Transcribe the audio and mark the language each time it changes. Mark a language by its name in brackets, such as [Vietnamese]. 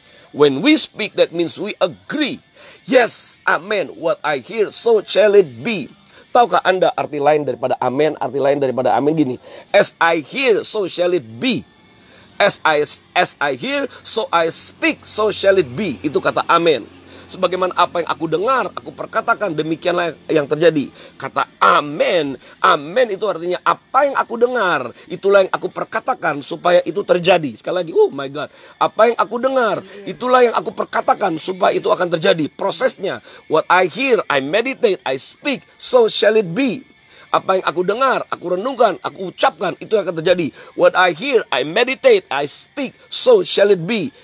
[English] When we speak, that means we agree. Yes, amen. What I hear, so shall it be. [Indonesian] Tahukah Anda arti lain daripada amen? Arti lain daripada amen gini. [English] As I hear, so shall it be. As I hear, so I speak, so shall it be. [Indonesian] Itu kata amen. Sebagaimana apa yang aku dengar, aku perkatakan, demikianlah yang terjadi. Kata amen. Amen itu artinya apa yang aku dengar, itulah yang aku perkatakan supaya itu terjadi. Sekali lagi, [English] oh my God. [Indonesian] Apa yang aku dengar, itulah yang aku perkatakan supaya itu akan terjadi. Prosesnya, [English] what I hear, I meditate, I speak, so shall it be. [Indonesian] Apa yang aku dengar, aku renungkan, aku ucapkan, itu akan terjadi. [English] What I hear, I meditate, I speak, so shall it be.